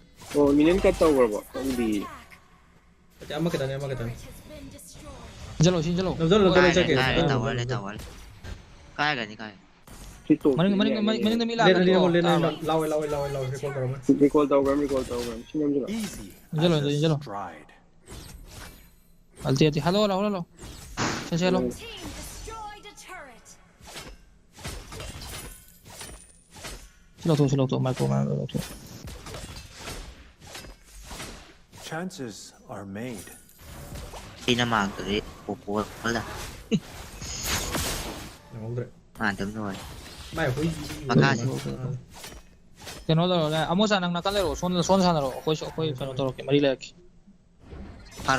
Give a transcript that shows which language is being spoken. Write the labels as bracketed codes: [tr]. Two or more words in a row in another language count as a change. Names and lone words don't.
[mni] ꯑꯣ ꯃꯤꯅꯤꯠ ꯀꯠ ꯇꯧꯈ꯭ꯔꯕꯣ ꯈꯪꯗꯤ ꯑꯃ ꯈꯤꯇꯪ ꯆꯠꯂꯣ ꯁꯤ ꯆꯠꯂꯣ ꯅꯝꯖꯜꯂꯣ ꯆꯠꯀꯦ ꯇꯋꯥꯔ ꯀꯥꯏꯒꯅꯤ ꯁꯤ ꯇꯣꯞ ꯃꯅꯤꯡꯗ ꯃꯤ ꯂꯦꯟ ꯂꯥꯛꯀꯅꯤꯀꯣ ꯂꯥꯎꯋꯦ ꯔꯤꯀꯣꯜ ꯇꯧꯔꯝꯃꯦ ꯔꯤꯀꯣꯜ ꯇꯧꯈ꯭ꯔꯝ ꯁꯤ ꯅꯝꯁꯤꯜꯂꯣ [en] Easy Yellow, as a yellow. stride. [mni] ꯑꯜꯇꯤ ꯍꯜꯂꯣ ꯆꯦꯜꯂꯣ [en] Team destroyed a turret. [mni] ꯁꯤ ꯂꯧꯊꯣꯛ ꯃꯥꯏꯀ꯭ꯔꯣ ꯂꯧꯊꯣꯛ [en] Chances are made. [mni] ꯑꯩꯅ ꯃꯥꯡꯗꯗꯤ ꯄꯣꯄꯣꯜꯗ ꯅꯪꯍꯧꯗ꯭ꯔꯦ ꯃꯥꯟꯗꯕ ꯅꯣꯏ ꯃꯥꯏ ꯍꯨꯏ ꯃꯈꯥꯁꯤ ꯀꯩꯅꯣ ꯇꯧꯔꯣ ꯑꯃꯨꯛ ꯅꯪ ꯅꯥꯀꯟ ꯂꯩꯔꯣ ꯁꯣꯟ ꯁꯥꯟꯅꯔꯣ ꯑꯩꯈꯣꯏ ꯀꯩꯅꯣ ꯇꯧꯔꯛꯀꯦ ꯃꯔꯤ ꯂꯩꯔꯛꯀꯦ ꯐꯥꯔꯣ